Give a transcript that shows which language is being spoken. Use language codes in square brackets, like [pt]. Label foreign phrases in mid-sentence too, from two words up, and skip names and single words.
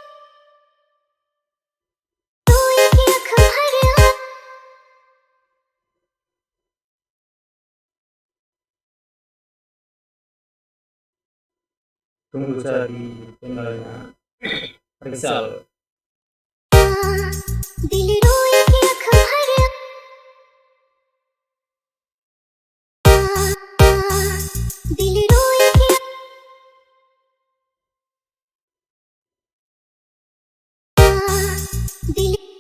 [hi] रोए कि आँख भर आई। [id] Tunggu saya di channelnya Rizal. [hi] दिल रोए कि आँख भर आई, दिल रोए कि दिल